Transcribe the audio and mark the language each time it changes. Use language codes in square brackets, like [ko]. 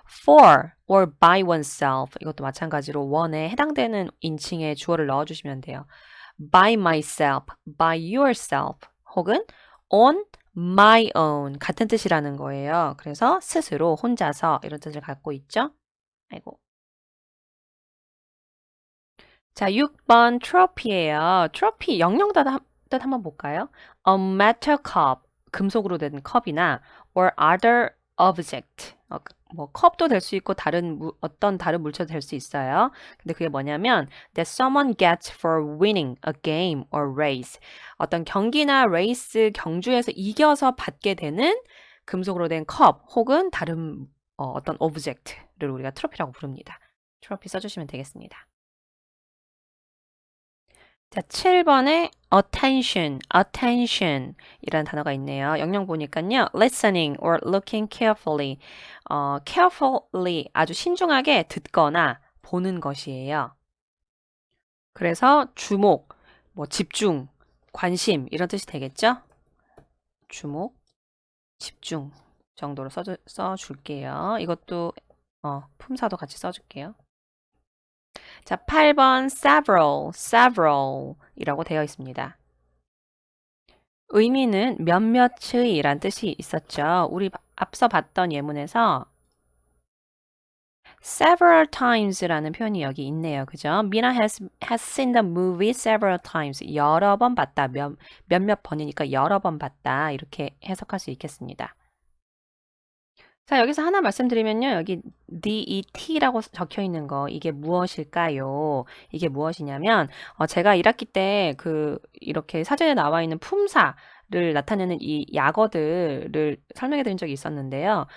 [en] for or by oneself, [ko] 이것도 마찬가지로 one에 해당되는 인칭에 주어를 넣어주시면 돼요. [en] by myself, by yourself, 혹은 on my own, [ko] 같은 뜻이라는 거예요. 그래서 스스로, 혼자서 이런 뜻을 갖고 있죠. 자, 6번 trophy예요. trophy 영영 뜻 한번 볼까요? [en] A metal cup, [ko] 금속으로 된 컵이나 [en] or other object, [ko] 뭐 컵도 될 수 있고 어떤 다른 물체도 될 수 있어요. 근데 그게 뭐냐면 [en] that someone gets for winning a game or race. [ko] 어떤 경기나 레이스, 경주에서 이겨서 받게 되는 금속으로 된 컵 혹은 다른 어떤 오브젝트를 우리가 트로피라고 부릅니다. 트로피 써주시면 되겠습니다. 자, 7번에 attention 이라는 단어가 있네요. 영영 보니까요. [en] listening or looking carefully. [ko] carefully 아주 신중하게 듣거나 보는 것이에요. 그래서 주목, 뭐 집중, 관심 이런 뜻이 되겠죠? 주목, 집중 정도로 써줄게요. 이것도 품사도 같이 써줄게요. 자, 8번 several 이라고 되어 있습니다. 의미는 몇몇의 이란 뜻이 있었죠. 우리 앞서 봤던 예문에서 [en] several times [ko] 라는 표현이 여기 있네요. 그죠? [en] Mina has seen the movie several times. [ko] 여러 번 봤다. 몇몇 번이니까 여러 번 봤다. 이렇게 해석할 수 있겠습니다. 자, 여기서 하나 말씀드리면요. 여기 DET라고 적혀 있는 거, 이게 무엇일까요? 이게 무엇이냐면, 제가 1학기 때 이렇게 사전에 나와 있는 품사를 나타내는 이 약어들을 설명해 드린 적이 있었는데요.